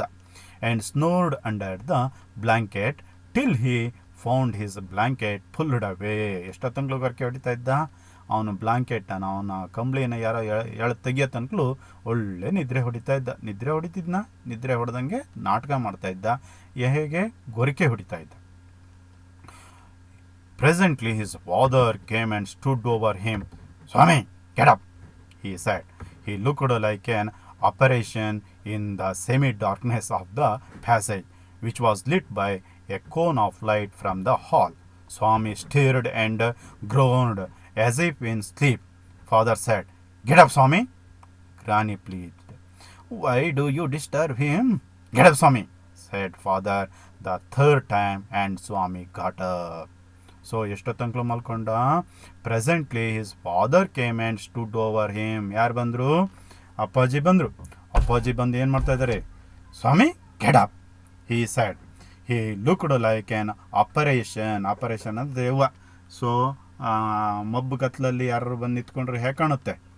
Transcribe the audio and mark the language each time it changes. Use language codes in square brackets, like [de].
[en] And snored under the blanket till he found his blanket pulled away. [kn] ಎಷ್ಟೊತ್ತಂಗ್ಳು ಗೊರಕೆ ಹೊಡಿತಾ ಇದ್ದ ಅವನು ಬ್ಲ್ಯಾಂಕೆಟನ್ನು, ಅವನ ಕಂಬಳಿನ ಯಾರೋ ತೆಗಿಯೋ ತನಕಲು ಒಳ್ಳೆ ನಿದ್ರೆ ಹೊಡಿತಾ ಇದ್ದ. ನಿದ್ರೆ ಹೊಡೆದಂಗೆ ನಾಟಕ ಮಾಡ್ತಾ ಇದ್ದ. ಹೇಗೆ? ಗೊರಕೆ ಹೊಡಿತಾ ಇದ್ದ. [en] Presently his father came and stood over him. Swami, get up, he said. He looked like an apparition in the semi-darkness of the passage, which was lit by a cone of light from the hall. Swami stirred and groaned as if in sleep. Father said, "Get up, Swami." Granny pleaded, "Why do you disturb him?" "Get up, Swami," said father the third time, and Swami got up. [kn] So ಎಷ್ಟೊತ್ತಂಕ್ಲು ಮಲ್ಕೊಂಡ. [en] Presently his father came and stood over him. [kn] ಯಾರು ಬಂದರು? ಅಪ್ಪಾಜಿ ಬಂದರು. ಅಪ್ಪಾಜಿ ಬಂದು ಏನು ಮಾಡ್ತಾ ಇದ್ದಾರೆ? [en] Swami get up, he said. He looked like an apparition. Apparition [kn] ಅಂದರೆ ದೆವ್ವ. ಸೊ ಮಬ್ಬು ಕತ್ಲಲ್ಲಿ ಯಾರು ಬಂದು ನಿಂತ್ಕೊಂಡ್ರೆ ಹೇಗೆ ಕಾಣುತ್ತೆ?